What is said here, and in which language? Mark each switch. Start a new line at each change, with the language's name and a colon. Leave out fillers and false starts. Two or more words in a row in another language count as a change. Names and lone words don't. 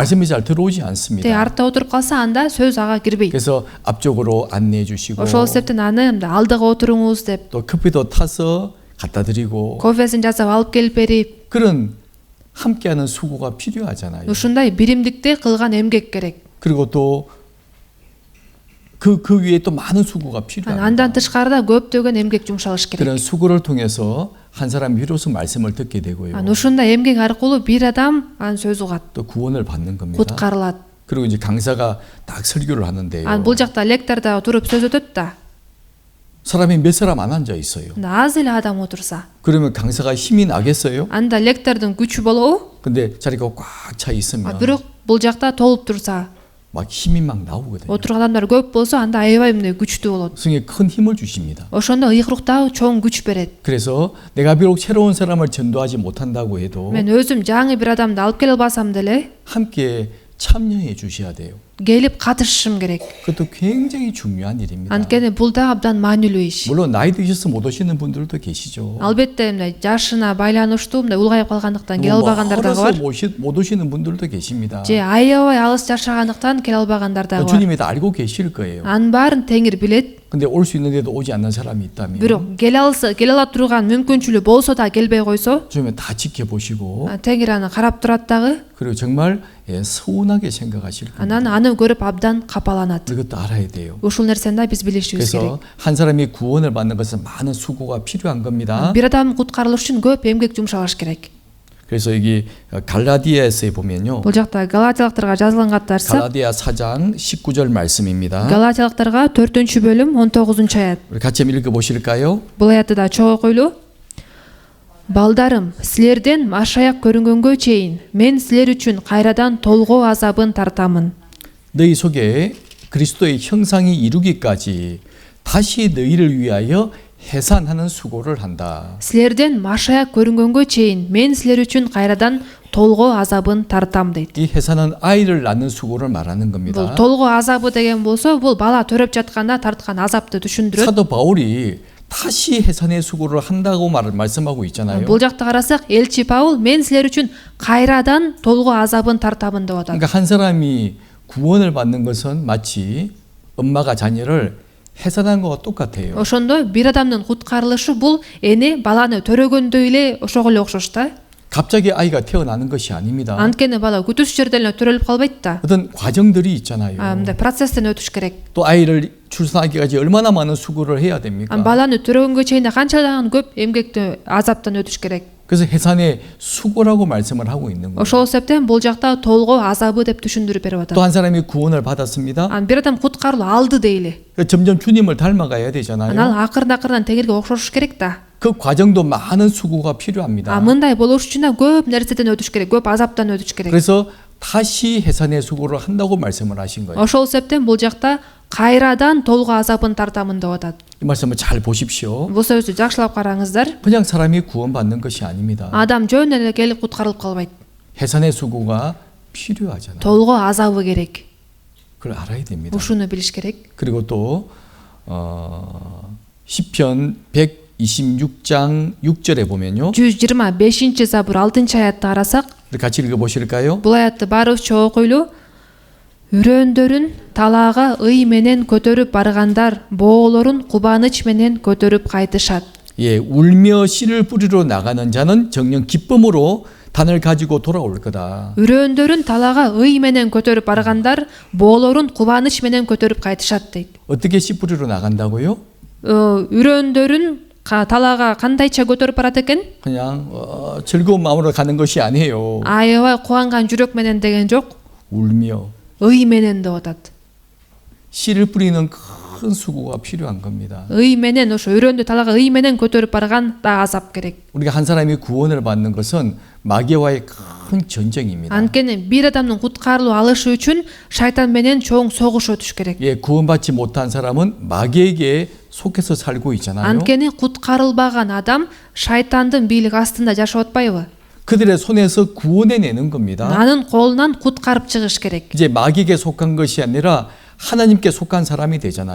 Korean: 말씀이 잘 들어오지
Kyrgyz: те
Korean: 않습니다.
Kyrgyz: артта отуруп калса, анда сөз ага кирбейт.
Korean: 그래서 앞쪽으로 안내해 주시고
Kyrgyz: Ошол себептен аны алдыга отуруңуз деп,
Korean: 또 커피도 타서 갖다 드리고
Kyrgyz: кофесин жасап алып келип берип,
Korean: 그런 함께하는 수고가 필요하잖아요.
Kyrgyz: ушундай биримдикте кылган эмгек керек.
Korean: 그리고 또 그 위에 또 많은 수고가 필요합니다.
Kyrgyz: Андан тышкарыда көптөгөн эмгек жумшалыш керек.
Korean: 그런 수고를 통해서 한 사람이 비로소 말씀을 듣게 되고요.
Kyrgyz: Ушундай эмгек аркылуу бир адам анын сөзү угат,
Korean: 또 구원을 받는 겁니다.
Kyrgyz: куткарылат.
Korean: 그리고 이제 강사가 딱 설교를 하는데요.
Kyrgyz: Бул жакта лекторда туруп сөз өтөт да.
Korean: 사람이 몇 사람 안 앉아 있어요.
Kyrgyz: Az эле адам отурса,
Korean: 그러면 강사가 힘이 나겠어요?
Kyrgyz: анда лектордун күчү болобу?
Korean: 근데 자리가 꽉 차 있으면
Kyrgyz: Бирок бул жакта толуп турса,
Korean: 막 힘이 막 나오거든요.
Kyrgyz: отурган адамдар көп болсо, анда аябай мындай күчтүү болот.
Korean: 성에 큰 힘을 주십니다.
Kyrgyz: Ошондо ыйык рух дагы чоң күч берет.
Korean: 그래서 내가 비록 새로운 사람을 전도하지 못한다고 해도
Kyrgyz: Мен өзүм жаңы бир адамды алып келе албасам деле,
Korean: 함께 참여해 주셔야 돼요.
Kyrgyz: келип катышышым керек.
Korean: 그것도 굉장히 중요한 일입니다.
Kyrgyz: Анткени бул да абдан маанилүү иш.
Korean: 물론 나이 드셔서 못 오시는 분들도 계시죠.
Kyrgyz: Албетте мындай жашына байланыштуу мындай улгайып калгандыктан келе албагандар дагы бар.
Korean: 못 오시는 분들도 계십니다.
Kyrgyz: Же аябай алыс жашагандыктан келе албагандар дагы бар.
Korean: 주님이 다 알고 계실 거예요.
Kyrgyz: Анын баарын Теңир билет.
Korean: 근데 올 수 있는데도 오지 않는 사람이 있다면
Kyrgyz: Бирок келе ала турган мүмкүнчүлүгү болсо да келбей койсо,
Korean: 주님이 다 지켜보시고
Kyrgyz: Теңир аны карап турат дагы.
Korean: 그리고 정말 서운하게 생각하실 겁니다.
Kyrgyz: Анан аны аны көрүп абдан капаланат.
Korean: 이것도 알아야 돼요.
Kyrgyz: Ушул нерсени да биз билишибиз керек.
Korean: 그래서 한 사람이 구원을 받는 것은 많은 수고가 필요한 겁니다.
Kyrgyz: Бир адам куткарылыш үчүн көп эмгек жумшалыш керек.
Korean: 그래서 여기 갈라디아서에 보면요.
Kyrgyz: Бул жакта Галатиялыктарга жазылган каттарса,
Korean: 갈라디아 4장 19절 말씀입니다.
Kyrgyz: Галатиялыктарга 4-бөлүм 19-аят.
Korean: 우리 같이 한번 읽어 보실까요?
Kyrgyz: Бул аятты да чогуу окуйлу. Балдарым, силерден машаяк көрүнгөнгө чейин мен силер үчүн кайрадан толгоо азабын тартамын.
Korean: 너희 속에 그리스도의 형상이 이루기까지 다시 너희를 위하여 해산하는 수고를 한다.
Kyrgyz: Силерден машаяк көрүнгөнгө чейин мен силер үчүн кайрадан толгоо азабын тартам дейт.
Korean: 이 해산은 아이를 낳는 수고를 말하는
Kyrgyz: Бул
Korean: 겁니다.
Kyrgyz: толгоо азабы деген болсо, бул бала төрөп жатканда тарткан азапты түшүндүрөт.
Korean: 사도 바울이 다시 해산의 수고를 한다고 말씀하고 있잖아요.
Kyrgyz: Бул жакта карасак, элчи Паул мен силер үчүн кайрадан толгоо азабын тартамын деп атат.
Korean: 그러니까 한 사람이 구원을 받는 것은 마치 엄마가 자녀를 해산한 거와 똑같아요.
Kyrgyz: Ошондо бир адамдын куткарылышы бул эне баланы төрөгөндөй эле ошого эле окшош да.
Korean: 갑자기 아이가 태어나는 것이 아닙니다.
Kyrgyz: Анткени бала күтүүсүз жерден эле төрөлүп калбайт да.
Korean: 어떤 과정들이 있잖아요.
Kyrgyz: Мындай процесстен өтүш керек.
Korean: 또 아이를 출산하기까지 얼마나 많은 수고를 해야 됩니까?
Kyrgyz: Баланы төрөгөнгө чейин канчадан көп эмгекти азаптан өтүш керек.
Korean: 그래서 해산의 수고라고 말씀을 하고 있는 거예요.
Kyrgyz: Ошол себептен бул жакта толгоо азабы деп түшүндүрүп берип атат.
Korean: 또 한 사람이 구원을 받았습니다.
Kyrgyz: Бир адам куткарылып алды дейли.
Korean: 점점 주님을 닮아가야 되잖아요.
Kyrgyz: Анан акырдан тегерге окшош керек да.
Korean: 그 과정도 많은 수고가 필요합니다.
Kyrgyz: Мындай болуш үчүн да көп нерседен өтүш керек, көп азаптан өтүш керек.
Korean: 그래서 다시 해산의 수고를 한다고 말씀을 하신 거예요.
Kyrgyz: Ошол себептен бул жакта кайрадан толгоо азабын тартамын деп атат.
Korean: 이 말씀을 잘 보십시오.
Kyrgyz: Бул сөздү жакшылап караңыздар.
Korean: 그냥 사람이 구원받는 것이 아닙니다.
Kyrgyz: Адам жөн эле келип куткарылып калбайт.
Korean: 해산의 수고가 필요하잖아요.
Kyrgyz: толгоо азабы керек.
Korean: 그걸 알아야 됩니다.
Kyrgyz: Ушуну билиш керек.
Korean: 그리고 또 시편 126장 6절에 보면요.
Kyrgyz: 125-забур 6-аятты карасак,
Korean: 우리 같이 읽어 보실까요?
Kyrgyz: бул аятты баарыбызча окуйлу. Үрөөндөрүн талаага ый менен көтөрүп баргандар, боолорун кубаныч менен көтөрүп кайтышат.
Korean: 예, 울며 씨를 뿌리러 나가는 자는 정녕 기쁨으로 단을 가지고 돌아올 거다.
Kyrgyz: Үрөөндөрүн талаага ый менен көтөрүп баргандар, боолорун кубаныч менен көтөрүп кайтышат дейт.
Korean: 어떻게 씨 뿌리러 나간다고요?
Kyrgyz: Үрөөндөрүн талаага кандайча көтөрүп барат экен?
Korean: 그냥 즐거운 마음으로 가는 것이 아니에요.
Kyrgyz: Аябай кубанган жүрөк менен деген жок.
Korean: 울며
Kyrgyz: ый менен деп атат.
Korean: 씨를 뿌리는 큰 수고가 필요한 겁니다.
Kyrgyz: ый менен ошо үрөндү талаага ый менен көтөрүп барган да азап керек.
Korean: 우리가 한 사람이 구원을 받는 것은 마귀와의 큰 전쟁입니다.
Kyrgyz: Анткени бир адамдын куткарылып алышы үчүн шайтан менен чоң согуш өтүш керек.
Korean: 예, 구원받지 못한 사람은 마귀에게 속해서 살고 있잖아요.
Kyrgyz: Анткени куткарылбаган адам шайтандын бийлиги астында жашап атпайбы?
Korean: 그들의 손에서 구원해내는 겁니다.
Kyrgyz: Анын колунан куткарып чыгыш керек.
Korean: 이제 마귀에게 속한 것이 아니라 하나님께 속한 사람이 되잖아요.